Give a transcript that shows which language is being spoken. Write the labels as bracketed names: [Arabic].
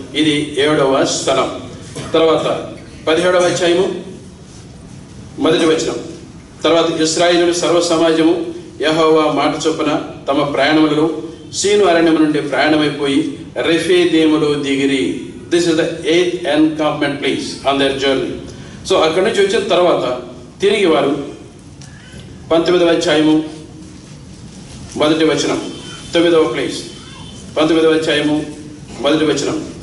[Telugu] ఇది 7వ స్థలం. తర్వాత 17వ అధ్యాయము 1వ వచనం. తర్వాత ఇశ్రాయేలు సర్వ సమాజము యెహోవా మాట చొప్పున తమ ప్రయాణములలో సీను అరణ్యము నుండి ప్రయాణమైపోయి రెఫీదీములో దిగిరి. [English] This is the 8th encampment place on their journey. [Telugu] So అక్కడి నుంచి వచ్చిన తర్వాత తిరిగి వారు 19వ అధ్యాయము 1వ వచనం, 9వ ప్లేస్, 19వ అధ్యాయము 1వ వచనం.